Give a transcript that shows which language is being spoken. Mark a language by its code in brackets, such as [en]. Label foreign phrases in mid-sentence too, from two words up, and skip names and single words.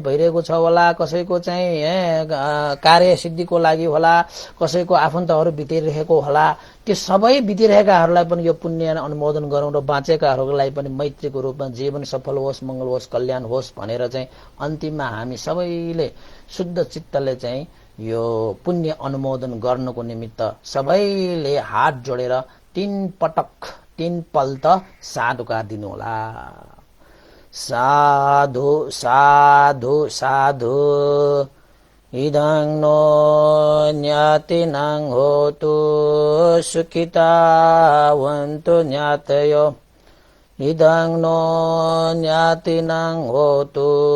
[ne] भइरहेको छ होला, कसैको चाहिँ कार्य सिद्धिको लागि होला, कसैको आफन्तहरू बितिरहेको होला, त्यो सबै बितिरहेकाहरूलाई पनि यो पुण्य अनुमोदन गरौं र बाँचेकाहरूलाई पनि मैत्रीको रूपमा जीवन सफल होस्, मंगल होस्, कल्याण होस् भनेर चाहिँ अन्तिममा हामी सबैले शुद्ध चित्तले चाहिँ यो पुण्य अनुमोदन गर्नको निमित्त सबैले हात जोडेर 3 पल्ट साधुकार दिनु होला। [pi] साधु साधु साधु इदं नो ज्ञातिनां होतु सुखितावन्तु ज्ञातयो, इदं नो ज्ञातिनां होतु